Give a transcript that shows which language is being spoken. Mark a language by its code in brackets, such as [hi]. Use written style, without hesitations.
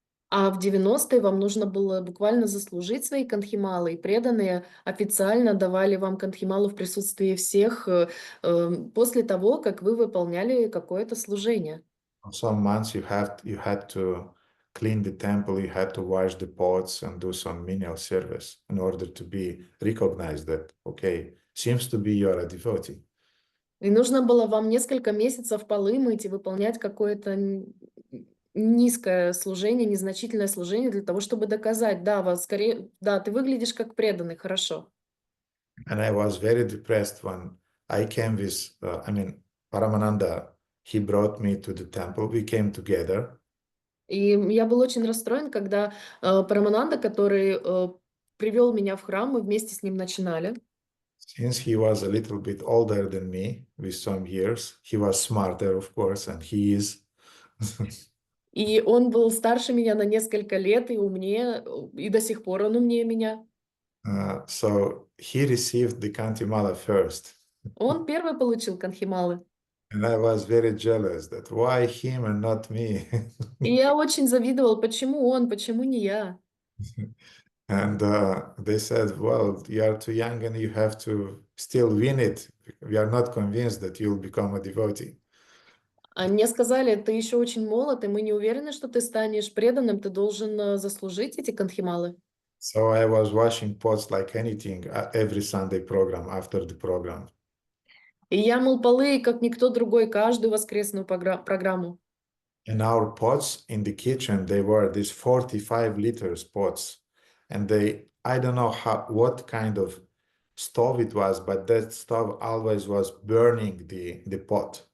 [ru] А в 90-е вам нужно было буквально заслужить свои кантхималы, и преданные официально давали вам кантхималу в присутствии всех после того, как вы выполняли какое-то служение. [en] For some months you had to clean the temple, you had to wash the pots and do some menial service in order to be recognized that, okay, seems to be you're a devotee. [ru] И нужно было вам несколько месяцев полы мыть и выполнять какое-то низкое служение, незначительное служение для того, чтобы доказать, да, ты выглядишь как преданный, хорошо. [en] And I was very depressed when I came with, Paramananda, he brought me to the temple, we came together. [ru] И я был очень расстроен, когда Парамананда, который привел меня в храм, мы вместе с ним начинали. [en] Since he was a little bit older than me with some years, he was smarter, of course, and he is. [ru] И он был старше меня на несколько лет и умнее, и до сих пор он умнее меня. [en] So he received the Kantimala first. [ru] Он первый получил кантхималы. [en] And I was very jealous that why him and not me. [ru] И я очень завидовал, почему он, почему не я. [en] And they said, well, you are too young and you have to still win it. We are not convinced that you'll become a devotee. [ru] А мне сказали, ты еще очень молод, и мы не уверены, что ты станешь преданным, ты должен заслужить эти кантхималы. [en] So I was watching pots like anything every Sunday program after the program. [ru] И я мыл полы, как никто другой, каждую воскресную программу. [en] And our pots in the kitchen, they were these 45 liters pots. And I don't know what kind of stove it was, but that stove always was burning the pot.